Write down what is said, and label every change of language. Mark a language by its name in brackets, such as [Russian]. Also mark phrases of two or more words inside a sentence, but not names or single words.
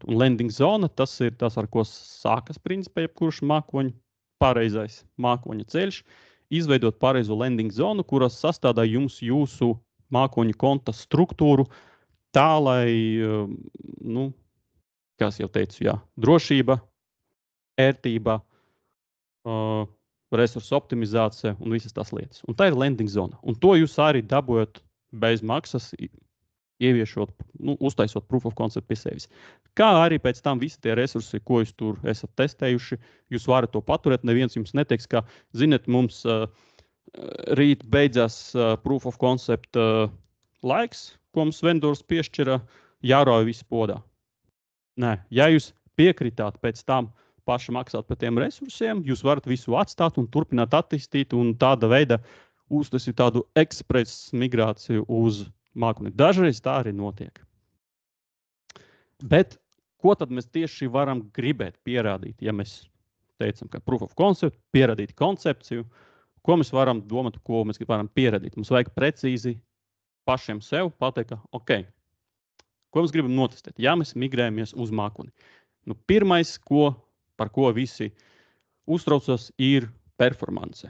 [Latvian] Un landing zona, tas ir tas, ar ko sākas principā jebkurš pareizais mākoņa ceļš, izveidot pareizo landing zonu, kuras sastādā jums jūsu mākoņa konta struktūru tā, lai, kā jau teicu, jā, drošība, ērtība, resursu optimizācija un visas tās lietas. Un tā ir landing zona. Un to jūs arī dabūjat bez maksas, ieviešot, uztaisot [English] proof of concept [Latvian] pie sevis. Kā arī pēc tam visi tie resursi, ko jūs tur esat testējuši, jūs varat to paturēt. Neviens jums neteiks, ka, ziniet, mums rīt beidzās [English] proof of concept [Latvian] laiks, ko mums vendors piešķira, jārauj visu podā. Nē, ja jūs piekritāt pēc tam paši maksāt par tiem resursiem, jūs varat visu atstāt un turpināt attīstīt un tāda veida uztaisīt tādu ekspresu migrāciju uz mākoni. Dažreiz tā arī notiek. Bet ko tad mēs tieši varam gribēt pierādīt, ja mēs teicam, ka [English] proof of concept, [Latvian] pierādīt koncepciju, ko mēs varam domāt, ko mēs varam pierādīt? Mums vajag precīzi pašiem sev pateikt, ka, ok, ko mēs gribam notestēt, ja mēs migrējamies uz mākoni. Pirmais, par ko visi uztraucas, ir performance.